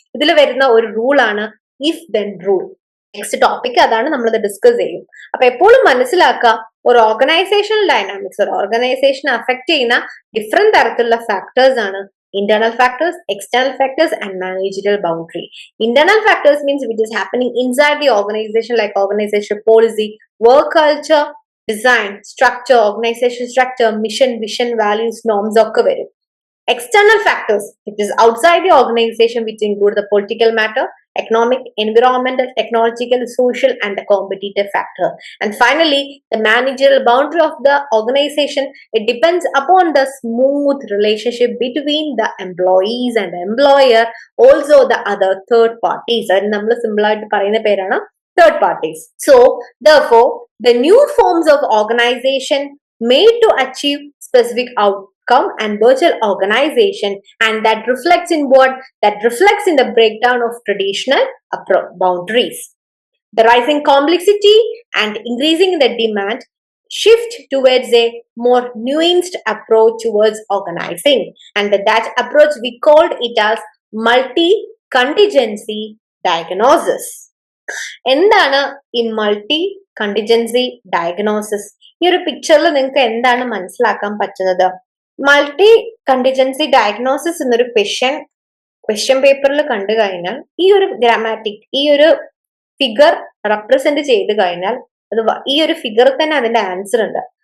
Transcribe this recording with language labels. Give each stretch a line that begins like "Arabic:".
Malayalam: ഇതിൽ വരുന്ന ഒരു റൂളാണ് if then rule. Next topic അതാണ്, നമ്മളത് ഡിസ്കസ് ചെയ്യും. അപ്പൊ എപ്പോഴും മനസ്സിലാക്കുക, ഒരു ഓർഗനൈസേഷണൽ ഡൈനാമിക്സ്, ഒരു ഓർഗനൈസേഷൻ അഫക്ട് ചെയ്യുന്ന ഡിഫറെന്റ് തരത്തിലുള്ള ഫാക്ടേഴ്സ് ആണ്
English: internal factors, external factors and managerial boundary. Internal factors means which is happening inside the organization, like organization policy, work culture, design, structure, organization structure, mission, vision, values, norms
Malayalam: ഒക്കെ വരും.
English: External factors, which is outside the organization, which include the political matter, economic, environmental, technological, social, and the competitive factor. And finally, the managerial boundary of the organization, it depends upon the smooth relationship between the employees and the employer, also the other third parties.
Malayalam: And നമ്മൾ simple ആയിട്ട് പറയുന്ന പേരാണ്
English: third parties. So therefore, the new forms of organization made to achieve specific outcome and virtual organization, and that reflects in what? That reflects in the breakdown of traditional boundaries. The rising complexity and increasing the demand shift towards a more nuanced approach towards organizing, and that approach we called it as multi-contingency diagnosis.
Malayalam: എന്താണ് ഈ multi contingency diagnosis? ഈ ഒരു പിക്ചറിൽ നിങ്ങൾക്ക് എന്താണ് മനസ്സിലാക്കാൻ പറ്റുന്നത്? Multi contingency diagnosis എന്നൊരു ക്വസ്റ്റ്യൻ പേപ്പറിൽ കണ്ടു കഴിഞ്ഞാൽ ഈ ഒരു ഗ്രാമാറ്റിക്, ഈ ഒരു ഫിഗർ റെപ്രസെന്റ് ചെയ്ത് കഴിഞ്ഞാൽ അത് ഈ ഒരു ഫിഗറിൽ തന്നെ അതിന്റെ ആൻസർ ഉണ്ട്.